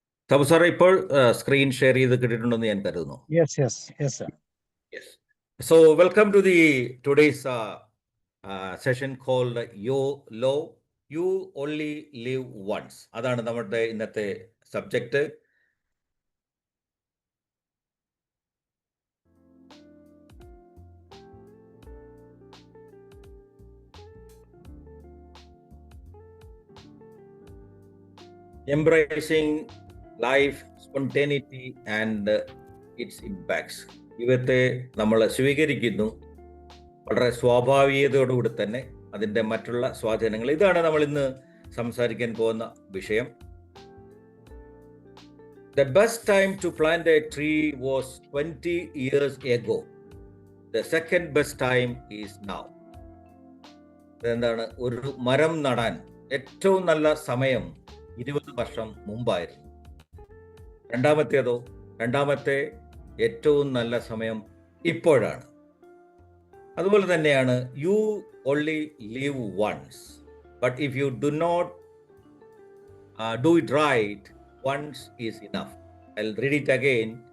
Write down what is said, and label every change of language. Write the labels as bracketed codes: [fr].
[ml] സാബു സാറേ, ഇപ്പോൾ screen share ചെയ്ത് കിട്ടിയിട്ടുണ്ടെന്ന് ഞാൻ കരുതുന്നു. [en] Yes yes yes sir. Yes. So welcome to the today's session called YOLO. You only live once. [ml] അതാണ് നമ്മുടെ ഇന്നത്തെ subject. [en] Embracing life, spontaneity and its impacts. [ml] ജീവിതത്തെ നമ്മൾ സ്വീകരിക്കുന്നു വളരെ സ്വാഭാവികതയോടുകൂടി തന്നെ, അതിൻ്റെ മറ്റുള്ള സ്വാധീനങ്ങൾ. ഇതാണ് നമ്മൾ ഇന്ന് സംസാരിക്കാൻ പോകുന്ന വിഷയം. [en] The best time to plant a tree was 20 years ago. The second best time is now. [ml] എന്താണ്? ഒരു മരം നടാൻ ഏറ്റവും നല്ല സമയം 20 വർഷം മുമ്പായിരുന്നു. രണ്ടാമത്തെ ഏറ്റവും നല്ല സമയം ഇപ്പോഴാണ്. അതുപോലെ തന്നെയാണ് [en] You only live once, but if you do not do it right, once is enough. I will read it again.